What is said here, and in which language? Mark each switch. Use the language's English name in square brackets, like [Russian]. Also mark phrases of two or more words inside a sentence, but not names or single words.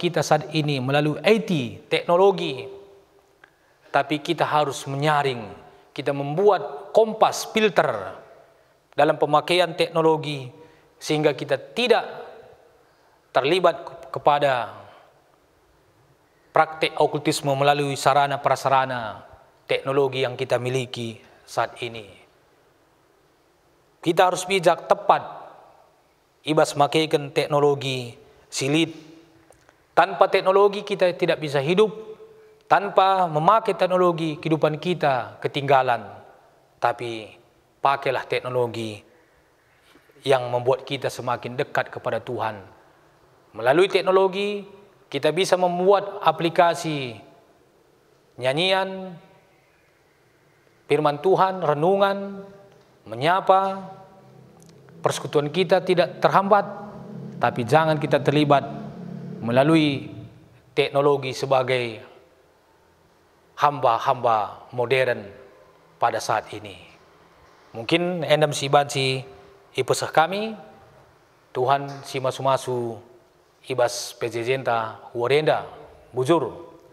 [Indonesian] kita saat ini melalui IT, teknologi, tapi kita harus menyaring, kita membuat kompas filter dalam pemakaian teknologi sehingga kita tidak terlibat kepada praktek okultisme melalui sarana prasarana teknologi yang kita miliki saat ini. Kita harus bijak tepat [Batak Karo] ibas makaikan teknologi silit. [Indonesian] Tanpa teknologi kita tidak bisa hidup. Tanpa memakai teknologi, kehidupan kita ketinggalan. Tapi pakailah teknologi yang membuat kita semakin dekat kepada Tuhan. Melalui teknologi, kita bisa membuat aplikasi nyanyian, firman Tuhan, renungan, menyapa. Persekutuan kita tidak terhambat, tapi jangan kita terlibat melalui teknologi sebagai hamba-hamba modern pada saat ini. [Batak Karo] Mungkin endam si bansi ipesah kami, Tuhan si masu-masu ibas PJJ enta huarenda, bujur.